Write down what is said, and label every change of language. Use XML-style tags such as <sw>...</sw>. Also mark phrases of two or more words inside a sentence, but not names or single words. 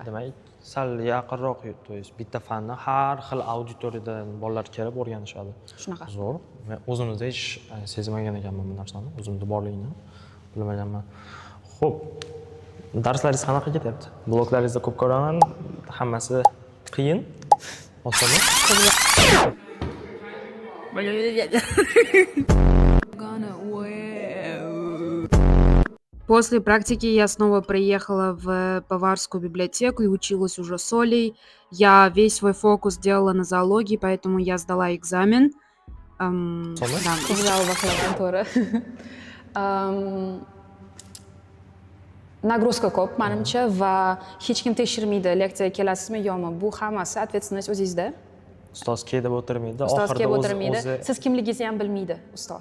<uz>Demak, sal yaqinroq,</uz> <ru>to есть</ru> <uz>bitta fanni har xil auditoriyadan bolalar kelib o'rganishadi. Shunaqa. Zo'r. Men o'zimizda hech sezmagan ekanman bu narsani, o'zimda borligini bilmaganman. Xo'p, darslaringiz qanaqa ketyapti? Bloklaringizda ko'p ko'raman, hammasi qiyin, osonmi?</uz> <ru>После практики я снова приехала в Баварскую библиотеку и училась уже с Олей. Я весь свой фокус сделала на зоологии, поэтому я сдала экзамен. Да.</ru> <uz>Nagruska ko'p, menimcha, va hech kim tekshirmaydi, leksiyaga kelasizmi yo'qmi. Bu hammasi ответственность o'zingizda. Ustoz kelib o'tirmaydi, Ustoz kelib o'tirmaydi. Siz kimligingizni ham bilmaydi ustoz.</uz>